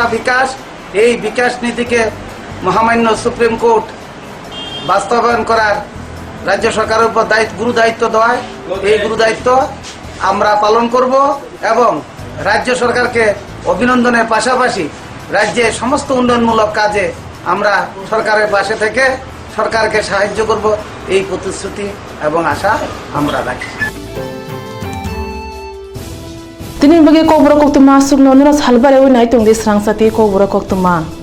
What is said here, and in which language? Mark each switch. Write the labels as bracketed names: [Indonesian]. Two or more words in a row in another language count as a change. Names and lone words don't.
[Bangla] বিকাশ, এই বিকাশ নীতিকে মহামান্য সুপ্রিম কোর্ট বাস্তবায়ন করার রাজ্য সরকারের উপর গুরু দায়িত্ব দেওয়ায় এই গুরু দায়িত্ব আমরা পালন করব এবং রাজ্য সরকারকে অভিনন্দনের পাশাপাশি রাজ্যে সমস্ত উন্নয়নমূলক কাজে আমরা সরকারের পাশে থেকে সরকারকে সাহায্য করব এই প্রতিশ্রুতি এবং আশা আমরা রাখি। [Kok Borok] Tini bagi Kokborok Koktwma sukno nira salbare winai tungdi Swrangchati Kokborok Koktwma